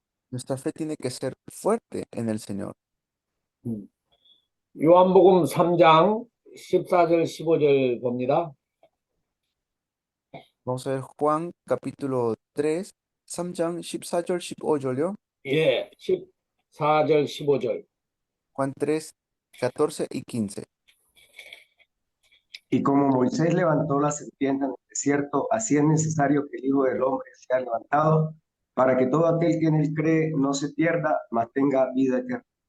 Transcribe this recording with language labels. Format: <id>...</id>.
<es>Nuestra fe tiene que ser fuerte en el Señor.</es> <ko>요한복음 3장 14절 15절 봅니다.</ko> <es>Vamos a ver Juan capítulo 3,</es> <ko>3장 14절 15절요. 예, 14절 15절.</ko> <es>Juan 3, 14 y 15. Y como Moisés levantó la serpiente en el desierto, así es necesario que el Hijo del Hombre sea levantado, para que todo aquel que en él cree no se pierda, mas tenga vida eterna.</es>